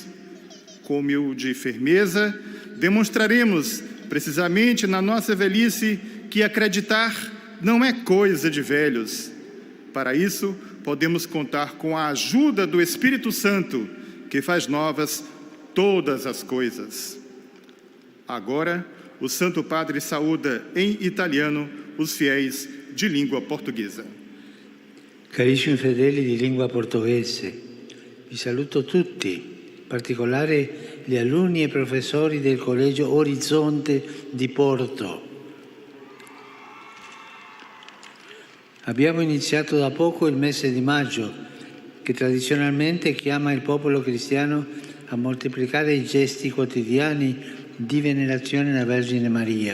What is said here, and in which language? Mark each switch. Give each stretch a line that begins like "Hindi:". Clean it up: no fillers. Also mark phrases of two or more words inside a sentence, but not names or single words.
Portuguese: Com humilde firmeza, demonstraremos, precisamente na nossa velhice, que acreditar não é coisa de velhos. Para isso, podemos contar com a ajuda do Espírito Santo, que faz novas todas as coisas. Agora, o Santo Padre saúda em italiano os fiéis de língua portuguesa.
Italian: Carissimi fedeli di lingua portoghese, vi saluto tutti, in particolare gli alunni e professori del Collegio Orizzonte di Porto. Abbiamo iniziato da poco il mese di maggio, che tradizionalmente chiama il popolo cristiano a moltiplicare i gesti quotidiani di venerazione alla Vergine Maria.